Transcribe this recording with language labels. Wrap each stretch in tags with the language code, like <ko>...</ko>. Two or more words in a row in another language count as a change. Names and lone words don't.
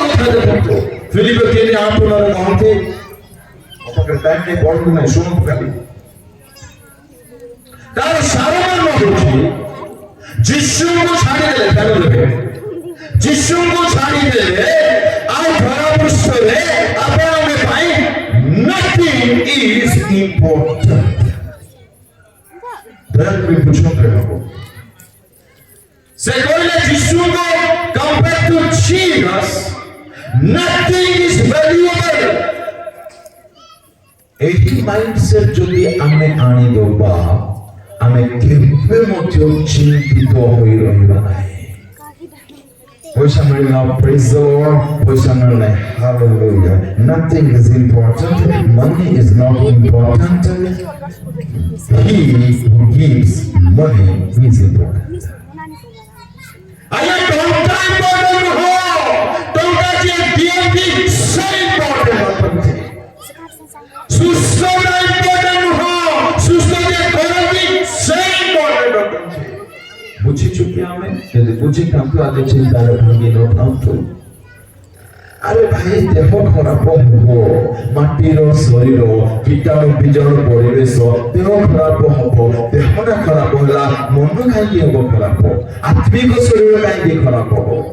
<or>ଦେଖନ୍ତୁ ଫିଲିପ 3:8 କହନ୍ତି ଆପଣଙ୍କର ଟାଇମ୍ ରେ ପଢନ୍ତୁ ନାହିଁ ଶୁଣନ୍ତୁ ଖାଲି ତାର ସାରମର୍ମ ହେଉଛି ଯୀଶୁଙ୍କୁ ଛାଡ଼ିଦେଲେ ତାହେଲେ ଯୀଶୁଙ୍କୁ ଛାଡ଼ିଦେଲେ ଆଉ ଧରା ପୃଷ୍ଠରେ ଆପଣଙ୍କ ପାଇଁ</or> <en>nothing is important</en> <or>ଦୟାକରି ବୁଝନ୍ତୁ ଏହାକୁ ସେ କହିଲେ ଯୀଶୁଙ୍କୁ</or> <en>compared to Jesus nothing is valuable</en> <or>ଏହି ମାଇଣ୍ଡସେଟ୍ ଯଦି ଆମେ ଆଣିଦେବା ଆମେ କେବେ ମଧ୍ୟ ଚିନ୍ତିତ ହୋଇ ରହିବା ନାହିଁ ପଇସା ମିଳିଲା</or> <en>praise the Lord</en> <or>ପଇସା ମିଳିଲା</or> <en>hallelujah nothing is important money is not important he who gives money is important</en> <or>ଆଜ୍ଞା ଟଙ୍କା ଇମ୍ପୋର୍ଟାଣ୍ଟ ନୁହଁ ଟଙ୍କା ଯିଏ ଦିଅନ୍ତି ସେ ଇମ୍ପୋର୍ଟାଣ୍ଟ ଅଟନ୍ତି ସୁସ୍ଥତା ଇମ୍ପୋର୍ଟାଣ୍ଟ ନୁହଁ ସୁସ୍ଥ ଯିଏ କରନ୍ତି ସେ ଇମ୍ପୋର୍ଟାଣ୍ଟ ଅଟନ୍ତି ବୁଝିଛୁ କି ଆମେ ଯଦି ବୁଝିଥାନ୍ତୁ ଆଜି ଚିନ୍ତାରେ ଭାଙ୍ଗି ନଥାନ୍ତୁ ଆରେ ଭାଇ ଦେହ ଖରାପ ହେବ ମାଟିର ଶରୀର କୀଟାଣୁ ବୀଜାଣୁ ପରିବେଶ ଦେହ ଖରାପ ହବ ଦେହଟା ଖରାପ ହେଲା ମନ କାହିଁକି ହବ ଖରାପ ଆତ୍ମିକ ଶରୀର କାହିଁକି ଖରାପ ହବ</or>